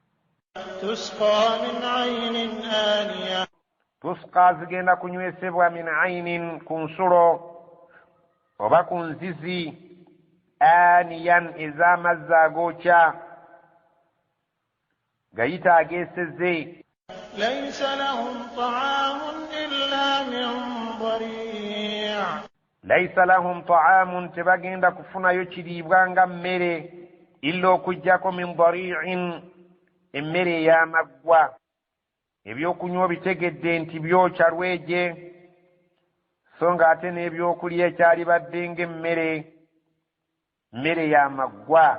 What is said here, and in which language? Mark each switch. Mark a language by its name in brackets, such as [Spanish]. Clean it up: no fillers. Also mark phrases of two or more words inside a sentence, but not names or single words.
[Ganda] tusqa zigenda kunywesebwa [Arabic] من عين [Ganda] ku nsulo oba ku nzizi aniyan ez'amazzi agookya gayita ageeseze. [Arabic] ليس لهم طعام إلا من ضريع'. ليس لهم طعام [Ganda] tebagenda kufunayo kiriibwa nga mmere illa okuggyako [Arabic] من ضريع [Ganda] emmere ey'amaggwa. ebyokunywa bitegedde nti byokya lwegye so nga ate n'ebyokulya ekyali badde ng'emmere y'amaggwa.